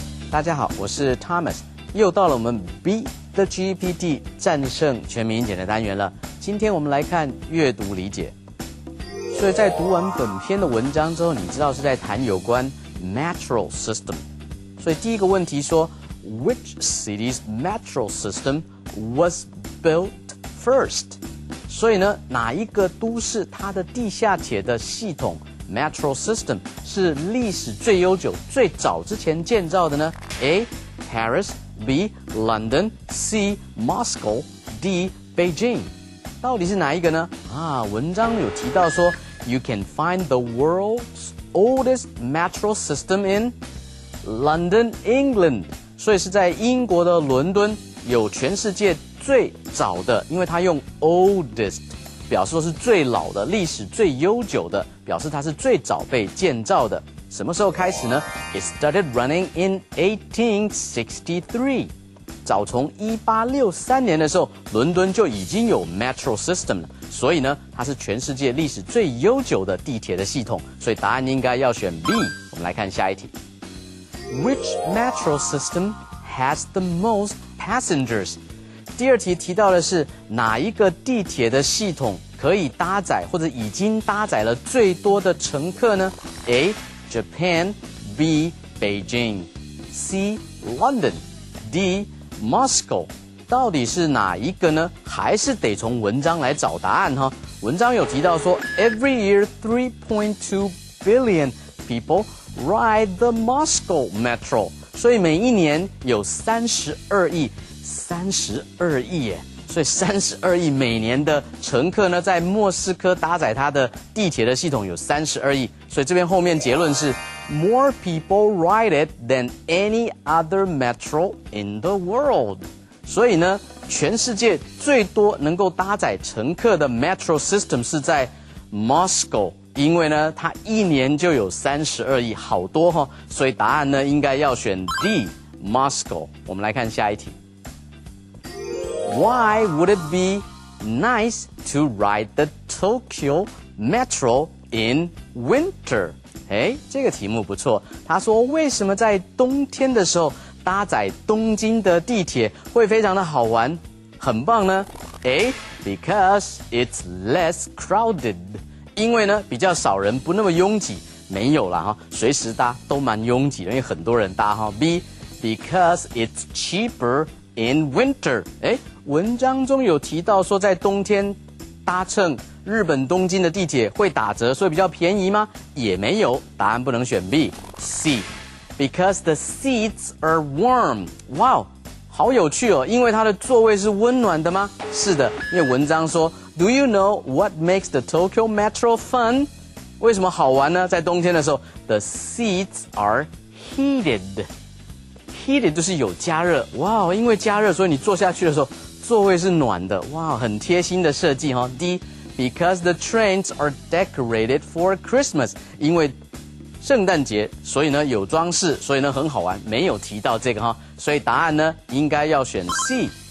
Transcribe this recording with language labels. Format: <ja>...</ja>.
<zh>大家好，我是 Thomas， 又到了我们 Beat the GEPT 战胜全民英检的单元了。今天我们来看阅读理解。所以在读完本篇的文章之后，你知道是在谈有关 metro system。所以第一个问题说</zh> <en>，Which city's metro system was built first？</en> <zh>所以呢，哪一个都市它的地下铁的系统 metro system 是历史最悠久、最早之前建造的呢 ？A.</zh> <en>Paris B. London C. Moscow D.</en> <zh>Beijing 到底是哪一个呢？文章有提到说</zh> <en>You can find the world's oldest metro system in London, England</en> <zh>所以是在英国的伦敦有全世界最早的，因为它用 oldest 表示说是最老的，历史最悠久的，表示它是最早被建造的。什么时候开始呢？</zh> <en>It started running in 1863</en> <zh>早从1863年的时候，伦敦就已经有 metro system 了，所以呢，它是全世界历史最悠久的地铁的系统，所以答案应该要选 B。我们来看下一题</zh> <en>，Which metro system has the most passengers？</en> <zh>第二题提到的是哪一个地铁的系统可以搭载或者已经搭载了最多的乘客呢 ？A.</zh> <en>Japan B. Beijing C. London D.</en> <zh>Moscow 到底是哪一个呢？还是得从文章来找答案哈。文章有提到说 ，</zh> <en>Every year 3.2 billion people ride the Moscow Metro，</en> <zh>所以每一年有32亿耶，所以32亿每年的乘客呢，在莫斯科搭载它的地铁的系统有32亿，所以这边后面结论是。</zh> <en>More people ride it than any other metro in the world.</en> <zh>所以呢，全世界最多能够搭载乘客的 metro system 是在 Moscow， 因为呢，它一年就有32亿，好多哈，所以答案呢应该要选 D Moscow。我们来看下一题。</zh> <en>Why would it be nice to ride the Tokyo Metro in winter?</en> <zh>这个题目不错。他说，为什么在冬天的时候搭载东京的地铁会非常的好玩，很棒呢 ？A.</zh> <en>Because it's less crowded，</en> <zh>因为呢比较少人，不那么拥挤。没有啦哈，随时搭都蛮拥挤的，因为很多人搭哈。</zh> <en>B. Because it's cheaper in winter，</en> <zh>文章中有提到说在冬天搭乘日本东京的地铁会打折，所以比较便宜吗？也没有，答案不能选 B。C.</zh> <en>Because the seats are warm.</en> <zh>哇，好有趣哦！因为它的座位是温暖的吗？是的，因为文章说 ，</zh> <en>Do you know what makes the Tokyo Metro fun？</en> <zh>为什么好玩呢？在冬天的时候 ，</zh> <en>the seats are heated。</en> <zh>heated 就是有加热，哇，因为加热，所以你坐下去的时候，座位是暖的，哇，很贴心的设计哈。 D.</zh> <en>Because the trains are decorated for Christmas，</en> <zh>因为圣诞节，所以呢有装饰，所以呢很好玩，没有提到这个哈，所以答案呢应该要选 C。</zh>